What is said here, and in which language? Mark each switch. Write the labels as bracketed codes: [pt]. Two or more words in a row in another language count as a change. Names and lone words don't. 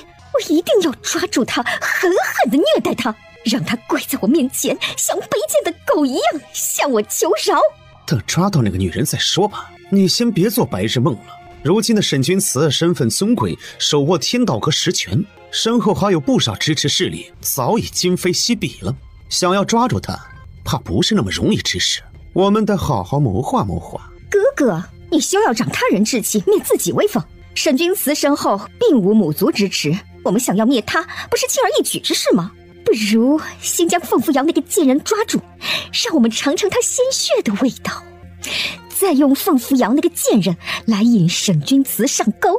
[zh] 我一定要抓住他，狠狠地虐待他，讓他跪在我面前，像卑賤的狗一樣向我求饒。等抓到那個女人再說吧，你先別做白日夢了。如今的沈君慈身份尊貴，手握天道和實權，身後還有不少支持勢力，早已今非昔比了。想要抓住他，怕不是那麼容易之事。我們得好好謀劃謀劃。哥哥，你休要長他人志氣，滅自己威風。沈君慈身後並無母族支持，我們想要滅他，不是輕而易舉之事嗎？不如先將鳳扶搖那個賤人抓住，讓我們嘗嘗他鮮血的味道，再用鳳扶搖那個賤人來引沈君慈上鈎。